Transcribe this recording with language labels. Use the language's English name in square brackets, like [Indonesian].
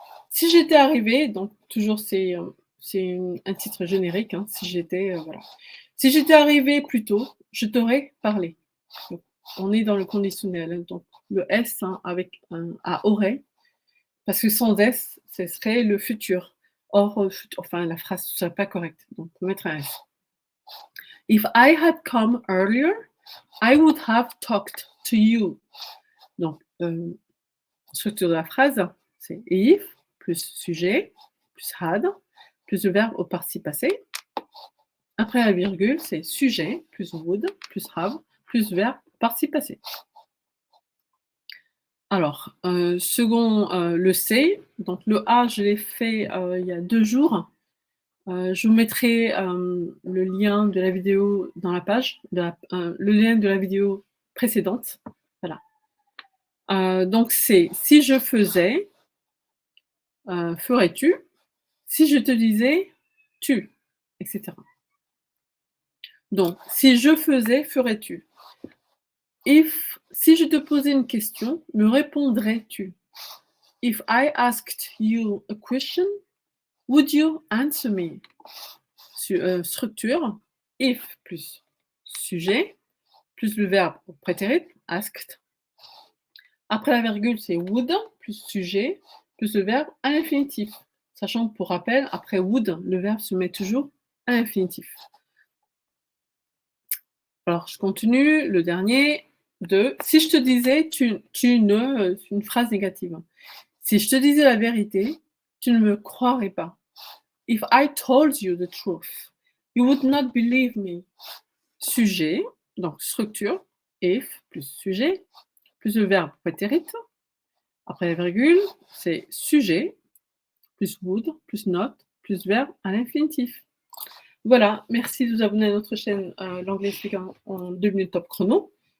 [French] Si j'étais arrivé, donc toujours c'est un titre générique, hein, si j'étais, voilà. Si j'étais arrivé plus tôt, je t'aurais parlé. Donc, on est dans le conditionnel, hein, donc le S hein, avec un aurait, parce que sans S, ce serait le futur. Or, enfin, la phrase ne serait pas correcte, donc on peut mettre un S. [English] If I had come earlier, I would have talked to you. [French] Donc, structure de la phrase, c'est if, plus sujet, plus had, plus le verbe au participe passé. Après la virgule, c'est sujet, plus would, plus have, plus verbe au participe passé. Alors, second le C, donc le A, je l'ai fait il y a 2 jours. Je vous mettrai le lien de la vidéo dans la page, le lien de la vidéo précédente. Voilà. Donc c'est si je faisais, ferais-tu? Si je te disais, tu, etc. Donc, si je faisais, ferais-tu? Si je te posais une question, me répondrais-tu? [English] If I asked you a question, would you answer me? [French] Structure, if plus sujet, plus le verbe au prétérit, asked. Après la virgule, c'est would, plus sujet, plus le verbe à l'infinitif. Sachant que pour rappel, après would, le verbe se met toujours à l'infinitif. Alors, je continue, le dernier, si je te disais, une phrase négative. Si je te disais la vérité, tu ne me croirais pas. [English] If I told you the truth, you would not believe me. [French] Sujet, donc structure, if plus sujet, plus le verbe prétérit. Après la virgule, c'est sujet, plus would, plus not, plus verbe à l'infinitif. Voilà, merci de vous abonner à notre chaîne L'anglais expliqué en 2 minutes top chrono.